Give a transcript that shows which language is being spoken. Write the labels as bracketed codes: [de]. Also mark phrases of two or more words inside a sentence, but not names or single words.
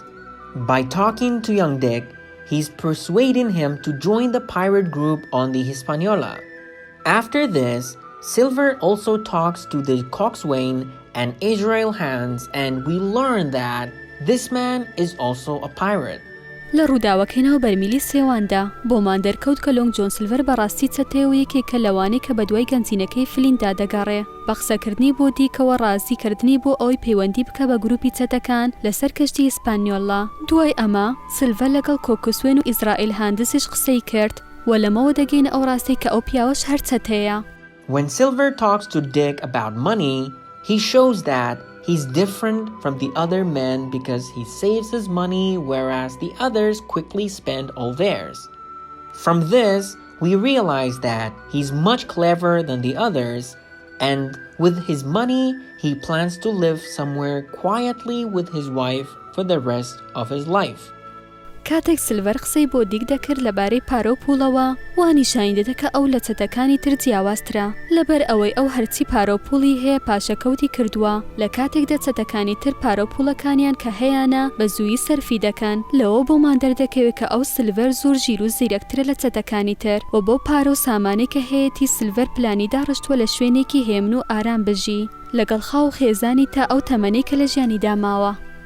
[en] By talking to young Dick, he's persuading him to join the pirate group on the Hispaniola. After this, Silver also talks to the coxswain and Israel Hands, and we learn that this man is also a pirate. [ckb] لە ڕووداوەکەینەوە بەرمیلی سێواندا بۆمان دەرکەوت کە لۆنگ جۆن سیلڤەر بەڕاستی چەتەیە و یەکێکە لەوانەی کە بەدوای گەنجینەکەی فلیندا دەگەڕێ بە قسەکردنی بۆ دیکەوە ڕازیکردنی بۆ ئەوەی پەیوەندی بکە بە گروپی چەتەکان لەسەر کەشتی ئیسپانیۆلا. دوای ئەمە سیلڤەر لەگەڵ کۆکسوێن و ئیزرائیل هاندسیش قسەی کرد و لەمەوە دەگەینە ئەو ڕاستی کە ئەو پیاوەش هەر چەتەیە. [en] When Silver talks to Dick about money, he shows that he's different from the other men because he saves his money whereas the others quickly spend all theirs. From this, we realize that he's much cleverer than the others, and with his money, he plans to live somewhere quietly with his wife for the rest of his life. [ckb] کاتێک سیلڤەر قسەی بۆ دیک دەکرد لەبارەی پارە و پوڵەوە وانیشانی دەدە کە ئەو لە چەتەکانی تر جیاوازترە لەبەر ئەوەی ئەو هەرچی پارە و پوڵی هەیە پاشەکەوتی کردووە لە کاتێکدا چەتەکانی تر پارە و پوڵەکانیان کە هەیەە بە زوویی سەرفی دەکەن لەوە بۆمان دەردەکەوێت کە ئەو سیلڤەر زۆر ژیر و زیرەکترە لە چەتەکانی تر و بۆ پارە و سامانەی کە هەیەی سیلڤەر پلانی داڕشتووە لە شوێنێکی هێمن و ئارام بژی لەگەڵ خاو و خێزانی تا ئەو تەمەنەی کە لە ژیانی داماوە.